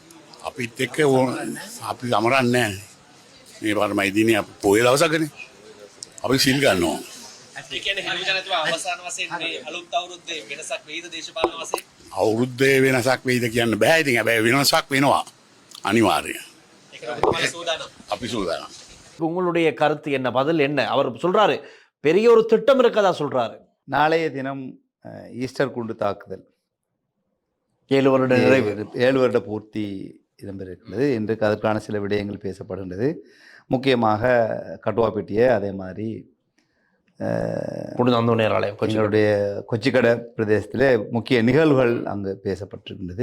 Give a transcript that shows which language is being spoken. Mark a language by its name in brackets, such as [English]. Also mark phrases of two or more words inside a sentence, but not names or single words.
[Sinhala] අපිත් එක්ක අපි සමරන්නේ නැහැ. මේ පාර මැයිදිනය පොය දවසකනේ. අපි සිල් ගන්නවා. ඒ කියන්නේ හිරු ජනතාව අවසාන වශයෙන් මේ අලුත් අවුරුද්දේ වෙනසක් වෙයිද දේශපාලන වශයෙන්? අවුරුද්දේ වෙනසක් වෙයිද කියන්න බෑ. ඉතින් හැබැයි වෙනසක් වෙනවා අනිවාර්යයෙන්. ඒකට ඔබතුමාලා සූදානම්. අපි සූදානම්. [Tamil] உங்களுடைய கருத்து என்ன, பதில் என்ன? அவர் சொல்றாரு பெரிய ஒரு திட்டம் இருக்கதா சொல்றாரு. நாளைய தினம் ஈஸ்டர் குண்டு தாக்குதல் 7 வருட நிறைவு, 7 வருட பூர்த்தி இடம்பெறுகிறது. இன்றைக்கு அதற்கான சில விடயங்கள் பேசப்படுகின்றது. முக்கியமாக கட்டுவாப்பேட்டியை, அதே மாதிரி எங்களுடைய கொச்சிக்கடை பிரதேசத்தில் முக்கிய நிகழ்வுகள் அங்கு பேசப்பட்டிருக்கின்றது.